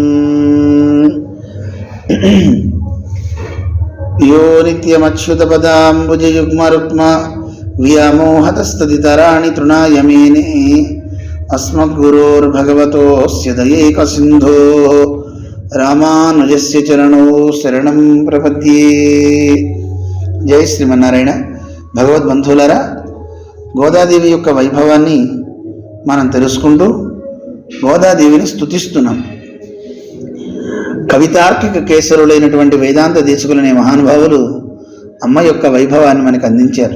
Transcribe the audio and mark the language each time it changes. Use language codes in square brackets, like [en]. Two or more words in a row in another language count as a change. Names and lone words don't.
[sa] यो नित्यमच्युतपदाम्बुजयुग्मरुक्म व्यामोहतस्तदितराणि तृणाय मेने अस्मद्गुरोर्भगवतोऽस्य दयैकसिन्धोः रामानुजस्य चरणौ शरणं प्रपद्ये। [te] జై శ్రీమన్నారాయణ. భగవద్బంధువులారా, గోదాదేవి యొక్క వైభవాన్ని మనం తెలుసుకుంటూ గోదాదేవిని స్తుతిస్తున్నాం. కవితార్కిక కేసరులైనటువంటి వేదాంత దేశకులనే మహానుభావులు అమ్మ యొక్క వైభవాన్ని మనకు అందించారు.